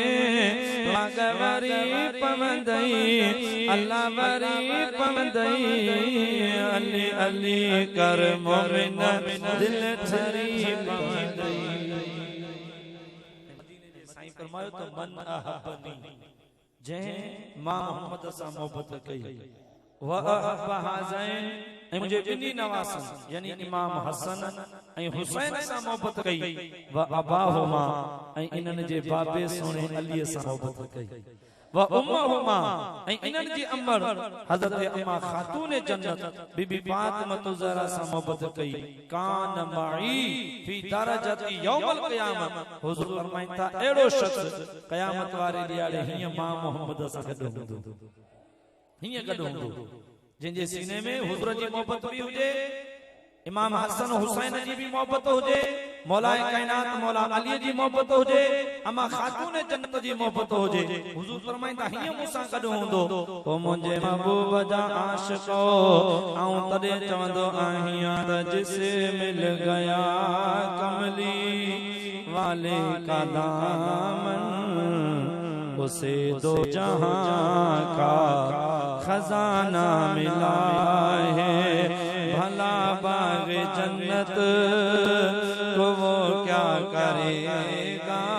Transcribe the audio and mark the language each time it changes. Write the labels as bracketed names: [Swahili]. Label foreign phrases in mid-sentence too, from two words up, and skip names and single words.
[Sindhi] मगवरी पवंदई अल्लाह वरी पवंदई अली अली कर मोमिन दिल ठरी पवंदई साईं फरमायो तो [Arabic] من أحبني [Sindhi] जंहिं मां मोहम्मद सां मोहब्बत कई मुझे बिनी नवासन यानी इमाम हसन ऐं हुसैन सां मोहब्बत कई [Arabic] وأباهما [Sindhi] ऐं इन्हनि जे बाबे सोने अली सां मोहब्बत कई [Arabic] وأمهما [Sindhi] ऐं इन्हनि जी अमर हज़रत अम्मा खातून जन्नत बीबी फातिमा ज़हरा सां मोहब्बत कई [Arabic] كان معي في درجتي يوم القيامة [Sindhi] हुज़ूर फरमाइनि था अहिड़ो शख़्स क़यामत वारे ॾियारे हीअं मां मोहम्मद सां गॾु हूंदो हिय गॾु हूंदो जंहिंजे सीने में हुज़ूर जी मोहब्बत भी हुजे इमाम हसन हुसैन जी भी मोहब्बत हुजे मौला कायनात मौला अली जी मोहब्बत हुजे अम्मा खातून जन्नत जी मोहब्बत हुजे हुज़ूर फरमाइंदा हिय मूंसां गॾु हूंदो ओ मुंहिंजे महबूब जा आशिको आऊं तॾहिं चवंदो आहियां त [Urdu] جسے مل گیا کملی والے کا دامن اسے دو جہاں کا خزانہ ملا ہے بھلا باغ جنت کو وہ کیا کرے گا